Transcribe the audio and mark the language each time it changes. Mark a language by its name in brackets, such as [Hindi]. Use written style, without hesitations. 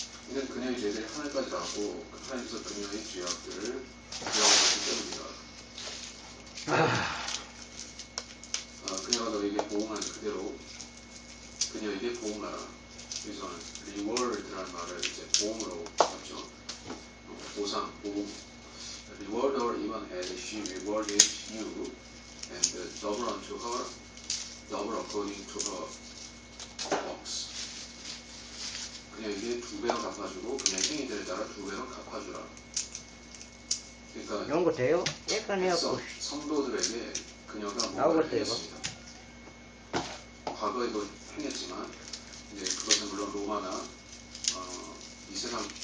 [Korean] 이는 그녀의 죄들이 하늘까지 닿고 하나님께서 그녀의 죄악들을 기억하기 때문이다. 그녀가 너에게 보응한 그대로 그녀에게 보응하라. 여기서는 reward라는 말을 이제 보응으로 잡죠. 보상, 보응. [English] Reward her even as she rewarded you, and double unto her, double according to her works. [Korean] 그녀에게 2배로 갚아주고 그녀의 행위들에 따라 2배로 갚아주라. 그러니까 이런 거 돼요? 약간 해갖고 성도들에게 그녀가 뭔가를 했습니다. 과거에도 행했지만 이제 그것은 물론 로마나 이 세상